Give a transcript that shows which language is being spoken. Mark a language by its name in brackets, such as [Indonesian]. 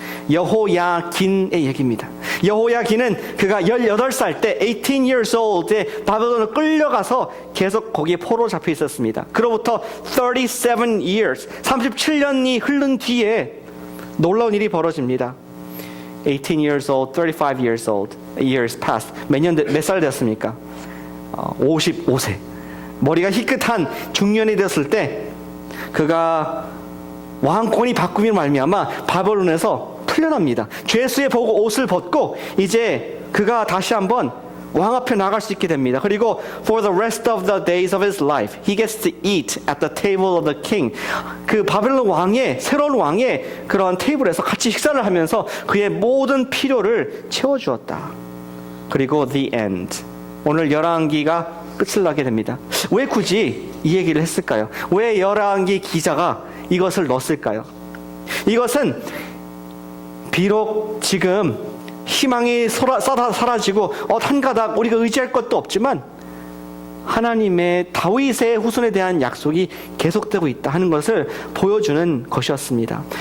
[Korean] 여호야긴의 얘기입니다. 여호야긴은 그가 18살 때 [English] 18 years old [Korean] 에 바벨론으로 끌려가서 계속 거기에 포로 잡혀 있었습니다. 그로부터 [English] 37 years, [Korean] 37년이 흐른 뒤에 놀라운 일이 벌어집니다. [English] 18 years old, 35 years old, years passed. [Korean] 몇 살 됐습니까? 55세. 머리가 희끗한 중년이 되었을 때 그가 왕권이 바꾸며 말미암아 바벨론에서 풀려납니다. 죄수에 보고 옷을 벗고 이제 그가 다시 한번 왕 앞에 나갈 수 있게 됩니다. 그리고 [English] for the rest of the days of his life, he gets to eat at the table of the king. [Korean] 그 바벨론 왕의, 새로운 왕의 그런 테이블에서 같이 식사를 하면서 그의 모든 필요를 채워주었다. 그리고 [English] the end. [Korean] 오늘 열왕기가 끝을 나게 됩니다. 왜 굳이 이 얘기를 했을까요? 왜 열왕기 기자가 이것을 넣었을까요? 이것은 비록 지금 희망이 사라지고 한 가닥 우리가 의지할 것도 없지만 하나님의 다윗의 후손에 대한 약속이 계속되고 있다 하는 것을 보여주는 것이었습니다.